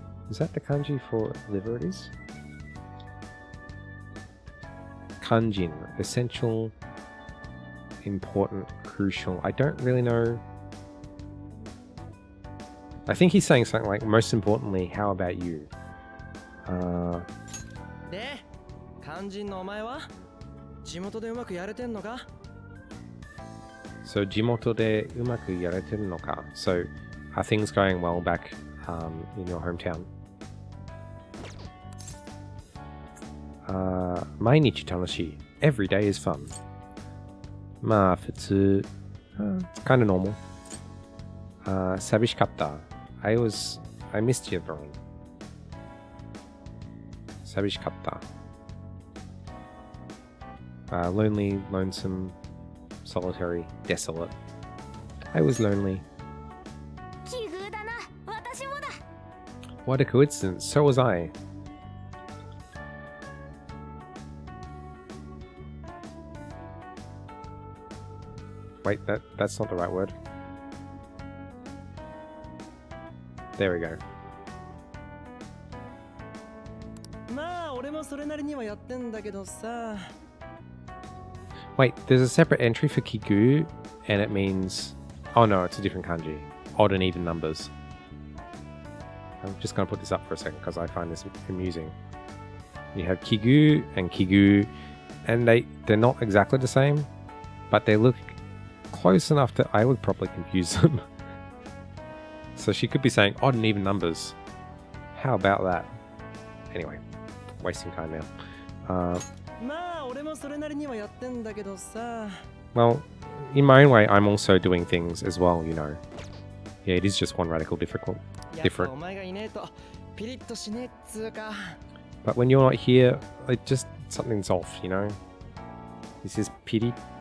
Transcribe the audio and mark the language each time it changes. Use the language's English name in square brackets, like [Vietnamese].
[English] Is that the kanji for liver it is? Kanjin, essential, important, crucial. I don't really know. I think he's saying something like, most importantly, how about you? [Japanese] で、肝心のお前は地元でうまくやれてんのか? [English] So, [Japanese] jimoto de umaku yareteru no ka? [English] So, are things going well back in your hometown? [Japanese] 毎日楽しい. [English] Every day is fun. [Japanese] まあ、普通. [English] It's kind of normal. [Japanese] 寂しかった. [English] I missed you, Brian. [Japanese] 寂しかった. [English] Lonely, lonesome, solitary, desolate. I was lonely. [Japanese] 奇遇だな、私もだ。 [English] What a coincidence, so was I. Wait, that's not the right word. There we go. [Japanese] まあ、俺もそれなりにはやってんだけどさ。 [English] Wait, there's a separate entry for kigu, and it means... Oh no, it's a different kanji. Odd and even numbers. I'm just going to put this up for a second because I find this amusing. You have kigu, and they're not exactly the same, but they look close enough that I would probably confuse them. So she could be saying odd and even numbers. How about that? Anyway, wasting time now. [Japanese] まあ、俺もそれなりにはやってんだけどさ。 [English] Well, in my own way, I'm also doing things as well, you know. Yeah, it is just one radical different. [Japanese] やっぱお前がいねえとピリッとしねえっつうか。 [English] But when you're not here, it just something's off, you know. This is pirito.